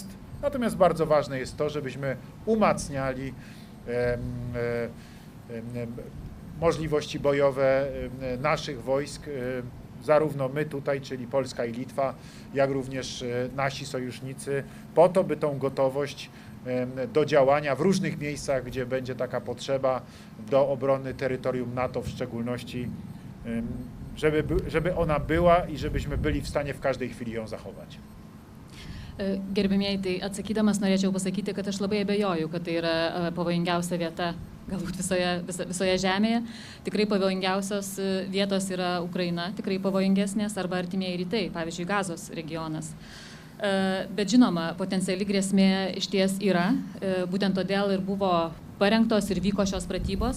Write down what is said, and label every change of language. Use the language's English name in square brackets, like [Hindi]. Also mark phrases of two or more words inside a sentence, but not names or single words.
[Polish] Natomiast bardzo ważne jest to, żebyśmy umacniali możliwości bojowe naszych wojsk, zarówno my tutaj, czyli Polska i Litwa, jak również nasi sojusznicy, po to, by tą gotowość do działania w różnych miejscach, gdzie będzie taka potrzeba, do obrony terytorium NATO w szczególności, żeby ona była i żebyśmy byli w stanie w każdej chwili ją zachować. [Lithuanian] Gerbėmieji, tai atsakydamas norėčiau pasakyti, kad aš labai abejoju, kad tai yra pavojingiausia vieta galbūt visoje žemėje. Tikrai pavojingiausios vietos yra Ukraina, tikrai pavojingesnės, arba artimieji rytai, pavyzdžiui, Gazos regionas. Bet žinoma, potenciali grėsmė išties yra, būtent todėl ir buvo parengtos ir vyko šios pratybos.